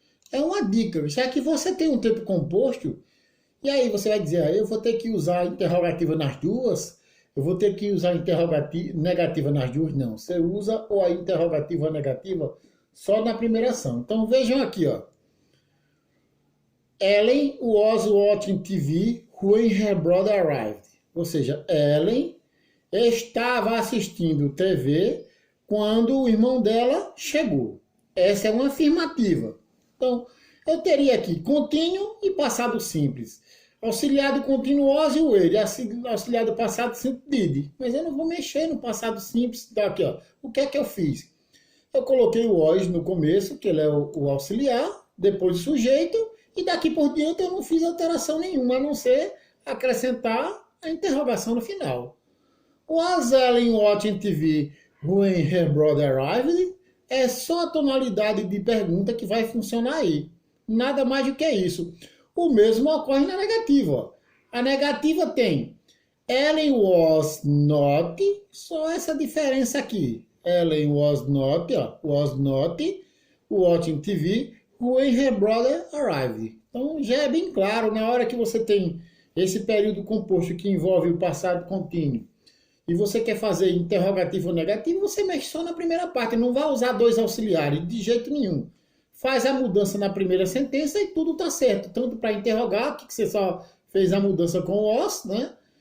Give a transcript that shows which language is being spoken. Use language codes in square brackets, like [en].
[pt] É uma dica, já que você tem um tempo composto, e aí você vai dizer, eu vou ter que usar a interrogativa nas duas, eu vou ter que usar a interrogativa negativa nas duas, não. Você usa ou a interrogativa ou a negativa só na primeira ação. Então vejam aqui, ó. [en] Ellen was watching TV when her brother arrived. [pt] Ou seja, Ellen estava assistindo TV quando o irmão dela chegou. Essa é uma afirmativa. Então, eu teria aqui contínuo e passado simples. Auxiliar do contínuo was e ele. Auxiliar do passado simples did. Mas eu não vou mexer no passado simples. Então, aqui, ó. O que é que eu fiz? Eu coloquei o was no começo, que ele é o auxiliar, depois o sujeito, e daqui por diante eu não fiz alteração nenhuma, a não ser acrescentar a interrogação no final. [en] Was Ellen watching TV when her brother arrived? [pt] É só a tonalidade de pergunta que vai funcionar aí. Nada mais do que isso. O mesmo ocorre na negativa. Ó. A negativa tem [en] Ellen was not, [pt] só essa diferença aqui. [en] Ellen was not, ó, was not watching TV when her brother arrived. [pt] Então já é bem claro, na hora que você tem esse período composto que envolve o passado contínuo, e você quer fazer interrogativo ou negativo, você mexe só na primeira parte, não vai usar dois auxiliares de jeito nenhum. Faz a mudança na primeira sentença e tudo está certo. Tanto para interrogar, que você só fez a mudança com o os, né?